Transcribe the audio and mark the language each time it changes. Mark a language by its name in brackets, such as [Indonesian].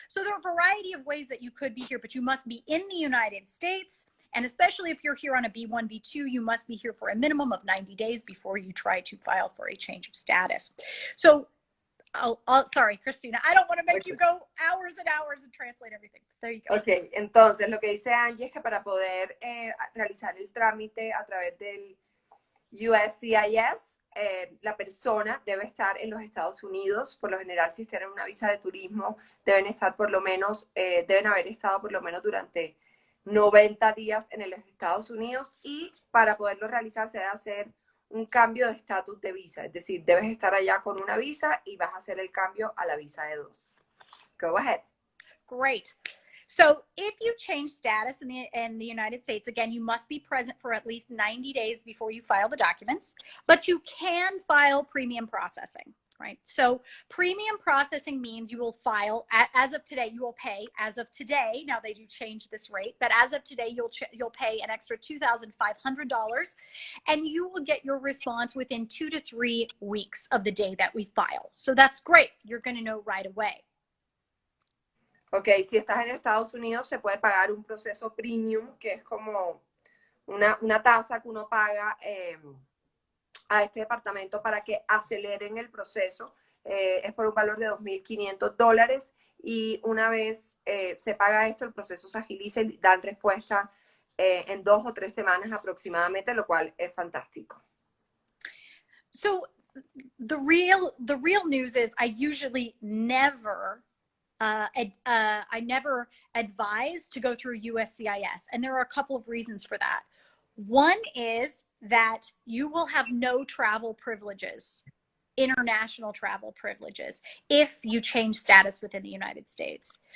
[English] So there are a variety of ways that you could be here, but you must be in the United States. And especially if you're here on a B1, B2, you must be here for a minimum of 90 days before you try to file for a change of status. So, sorry, Christina, I don't want to make you go hours and hours and translate everything. There you go. [Spanish] Ok, entonces lo que dice Angie es que para poder realizar el trámite a través del USCIS, la persona debe estar en los Estados Unidos. Por lo general, si tienen una visa de turismo, deben estar por lo menos, deben haber estado por lo menos durante 90 días en los Estados Unidos, y para poderlo realizar se debe hacer un cambio de estatus de visa. Es decir, debes estar allá con una visa y vas a hacer el cambio a la visa de 2. [English] Go ahead. Great. So if you change status in the United States, again, you must be present for at least 90 days before you file the documents, but you can file premium processing, right? So premium processing means you will file, as of today, you will pay, as of today, now they do change this rate, but as of today, you'll pay an extra $2,500, and you will get your response within 2 to 3 weeks of the day that we file. So that's great. You're going to know right away. [Spanish] Ok, si estás en Estados Unidos, se puede pagar un proceso premium, que es como una tasa que uno paga a este departamento para que aceleren el proceso. Es por un valor de $2,500, y una vez se paga esto, el proceso se agiliza y dan respuesta en 2 o 3 semanas aproximadamente, lo cual es fantástico. [English] So the real news is I usually never I never advise to go through USCIS, and there are a couple of reasons for that. One is that you will have no travel privileges, international travel privileges, if you change status within the United States.